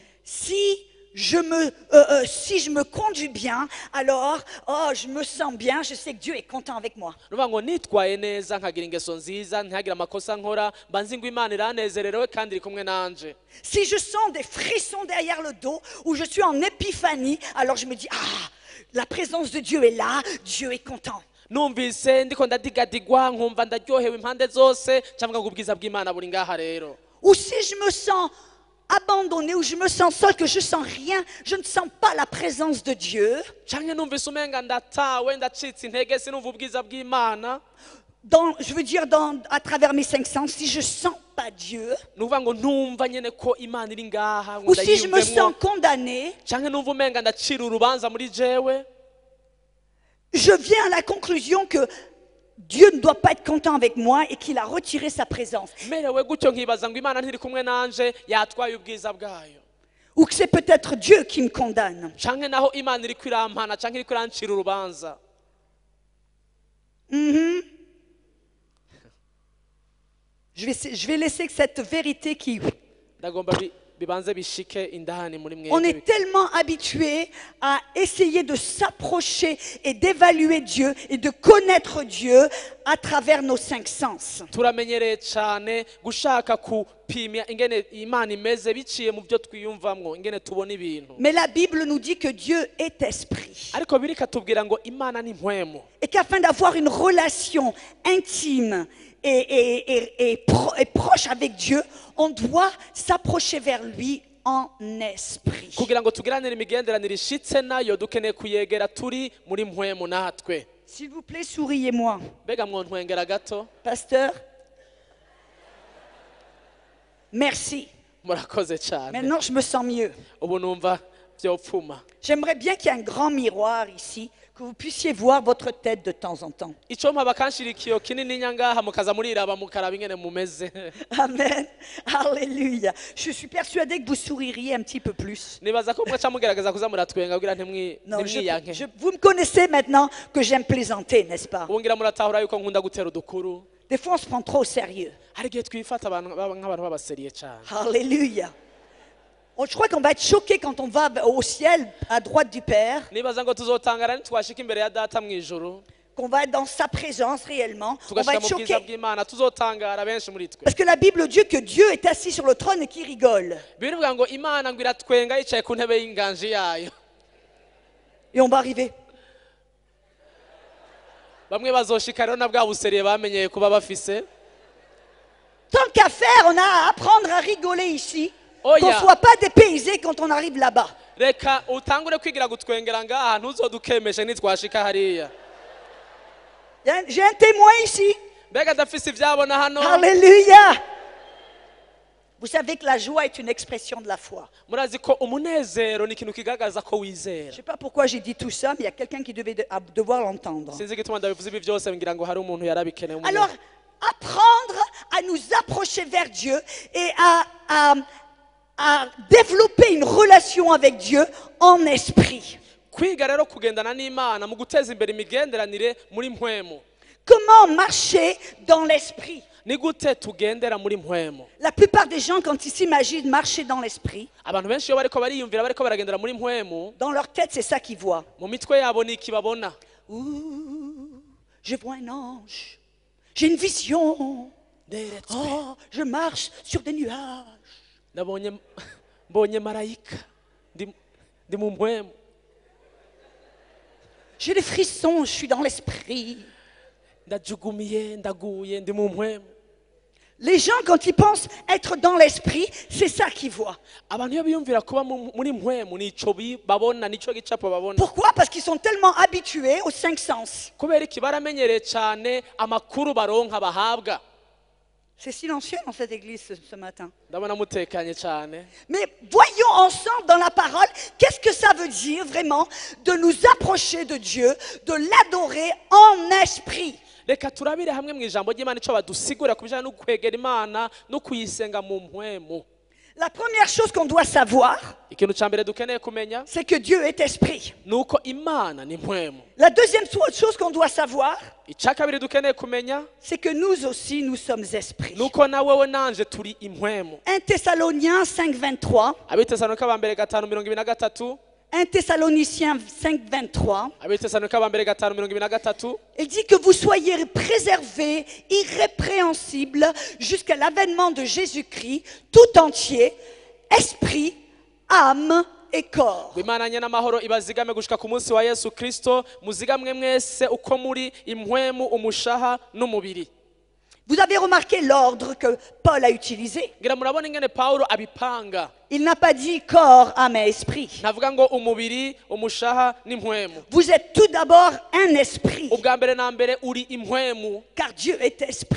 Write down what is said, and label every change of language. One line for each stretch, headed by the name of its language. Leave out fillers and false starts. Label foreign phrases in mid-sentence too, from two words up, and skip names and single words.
French: Si je me conduis bien, alors je me sens bien, je sais que Dieu est content avec moi.
Rundi: Nuvuga ngo nitwaye neza nkagira ingeso nziza ntihagire amakosa nkora mba nzi ngo Imana iranezererewe kandi iri kumwe nanje.
French: Si je sens des frissons derrière le dos, ou je suis en épiphanie, alors je me dis, la présence de Dieu est là, Dieu est content.
Rundi: Numvise ndiko ndadigadigwa nkumva ndaryohewe impande zose cyangwa ngo ubwiza bw'Imana buri ngaha rero.
French: Ou si je me sens abandonné, ou je me sens seul, que je sens rien, je ne sens pas la présence de Dieu.
Rundi: Cyangwa numvise umenga ndatawe ndacitse intege sinumva ubwiza bw'Imana.
French: Je veux dire à travers mes 5 sens, si je sens pas Dieu,
Rundi: Nuvuga ngo ntumva nyene ko Imana iri ngaha ngo
French: ou si je me sens
Rundi: ndayiyumvemo.
French: condamné,
Rundi: Cyangwa numva umenga ndacira urubanza muri jewe.
French: je viens à la conclusion que Dieu ne doit pas être content avec moi et qu'il a retiré sa présence.
Rundi: Merewe gutyo nkibaza ngo Imana ntiri kumwe nanje yatwaye ubwiza bwayo.
French: Ou que c'est peut-être Dieu qui me condamne.
Rundi: Cyangwa naho Imana iri kwirampana cyangwa iri kwirancira urubanza.
French: Je vais laisser cette vérité qui...
Rundi: Ndagomba bibanze bishike indani muri
French: On
Rundi: mwebwe.
French: est tellement habitué à essayer de s'approcher et d'évaluer Dieu et de connaître Dieu à travers nos 5 sens.
Rundi: Turamenyereye cyane gushaka gupima ingene imana imeze biciye mu byo twiyumvamwo ingene tubona ibintu.
French: Mais la Bible nous dit que Dieu est esprit.
Rundi: Ariko birika tubwira ngo imana ni mpwemu.
French: Et qu'afin d'avoir une relation intime et proche avec Dieu, on doit s'approcher vers lui en esprit.
Rundi: Kugira ngo tugiranire imigenderanire ishitse nayo dukeneye kuyegera turi muri mpwemu natwe.
French: S'il vous plaît, souriez-moi.
Rundi: Bega mwontwengera gato.
French: Pasteur, merci.
Rundi: Murakoze cyane.
French: Maintenant, je me sens mieux.
Rundi: Ubu numva byopfuma.
French: J'aimerais bien qu'il y ait un grand miroir ici, que vous puissiez voir votre tête de temps en temps.
Rundi: Ico mpa bakanshirikiyo kinini nyangaha mukaza muriraba mukaraba ingene mumeze.
French: Amen. Alléluia. Je suis persuadée que vous souririez un petit peu plus.
Rundi: Nibaza ko mwaca mugerageza kuza muratwenga kugira
French: Non,
Rundi: ntimwiyanke.
French: vous me connaissez maintenant que j'aime plaisanter, n'est-ce pas?
Rundi: Ubungira muratahura yuko nkunda gutera udukuru.
French: Des fois, on se prend trop au sérieux.
Rundi: Hari igihe twifata nk'abantu babaseriye cyane.
French: Alléluia. Je crois qu'on va être choqué quand on va au ciel, à droite du Père,
Rundi: Nibaza ngo tuzotangara nitwashika imbere ya data mwijuru.
French: qu'on va être dans sa présence réellement. On va
Rundi: Tugashika
French: être
Rundi: mu bwiza
French: choqué.
Rundi: bw'Imana tuzotangara benshi muri twe.
French: Parce que la Bible dit que Dieu est assis sur le trône et qu'il rigole.
Rundi: Birivuga ngo Imana ngo iratwenga yicaye ku ntebe y'inganji yayo.
French: Et on va arriver.
Rundi: Bamwe bazoshika rero na bwa buseriye bamenyeye kuba bafise.
French: Tant qu'à faire, on a à apprendre à rigoler ici. Oh, Qu'on ne yeah. soit pas dépaysé quand on arrive là-bas.
Rundi: Reka utangure kwigira gutwengera ngaha ntuzodukemeshe nitwashika hariya.
French: J'ai un témoin ici.
Rundi: Mbega dafise ivyabona hano.
French: Alléluia. Vous savez que la joie est une expression de la foi.
Rundi: Murazi ko umunezero ni ikintu kigaragaza ko
French: Je ne
Rundi: wizera.
French: sais pas pourquoi j'ai dit tout ça, mais il y a quelqu'un qui devait devoir l'entendre.
Rundi: Sinzi igituma ndabivuze ibi byose ngira ngo hari umuntu yarabikeneye.
French: Alors, apprendre à nous approcher vers Dieu et à développer une relation avec Dieu en esprit.
Rundi: Kwiga rero kugendana n'Imana mu guteza imbere imigenderanire muri mpwemu.
French: Comment marcher dans l'esprit?
Rundi: Ni gute tugendera muri mpwemu?
French: La plupart des gens, quand ils s'imaginent marcher dans l'esprit,
Rundi: Abantu benshi iyo bariko bariyumvira bariko baragendera muri mpwemu,
French: dans leur tête, c'est ça qu'ils voient.
Rundi: mu mitwe yabo ni iki babona?
French: Ouh, je vois un ange. J'ai une vision. Oh, je marche sur des nuages.
Rundi: Mbonye marayika ndi mu mpwemu.
French: J'ai des frissons, je suis dans l'esprit.
Rundi: Ndajugumiye ndaguye ndi mu mpwemu.
French: Les gens, quand ils pensent être dans l'esprit, c'est ça qu'ils voient.
Rundi: Abantu iyo biyumvira kuba muri mpwemu nico babona, nico gicapo babona.
French: Pourquoi? Parce qu'ils sont tellement habitués aux cinq sens.
Rundi: Kubera iki baramenyereye cyane amakuru baronka bahabwa.
French: C'est silencieux dans cette église ce matin.
Rundi: Ndabona mutekanye cyane.
French: Mais voyons ensemble dans la parole, qu'est-ce que ça veut dire vraiment de nous approcher de Dieu, de l'adorer en esprit.
Rundi: Reka turabire hamwe mu ijambo ry'Imana ico badusigura kubijana no kwegera Imana no kuyisenga mu mpwemu.
French: La première chose qu'on doit savoir,
Rundi: Ikintu ca mbere dukeneye kumenya
French: c'est que Dieu est esprit.
Rundi: nuko Imana ni mpwemu.
French: La deuxième chose qu'on doit savoir,
Rundi: Ica kabiri dukeneye kumenya
French: c'est que nous aussi, nous sommes esprits.
Rundi: nuko na wewe nanje turi impwemu.
French: 1 Thessaloniens 5:23,
Rundi: Abitesalonika ba mbere 5:23,
French: 1 Thessaloniciens 5:23,
Rundi: Abitesalonika ba mbere 5:23,
French: il dit que vous soyez préservés, irrépréhensibles, jusqu'à l'avènement de Jésus-Christ, tout entier, esprit, âme et corps.
Rundi: Imana nyene amahoro ibazigame gushika ku munsi wa Yesu Kristo, muzigamwe mwese uko muri impwemu, umushaha n'umubiri.
French: Vous avez remarqué l'ordre que Paul a utilisé.
Rundi: Ngira murabona ingene Paulo abipanga.
French: Il n'a pas dit corps, âme et esprit.
Rundi: Navuga ngo umubiri, umushaha n'impwemu.
French: Vous êtes tout d'abord un esprit,
Rundi: Ubwa mbere na mbere uri impwemu,
French: car Dieu est esprit.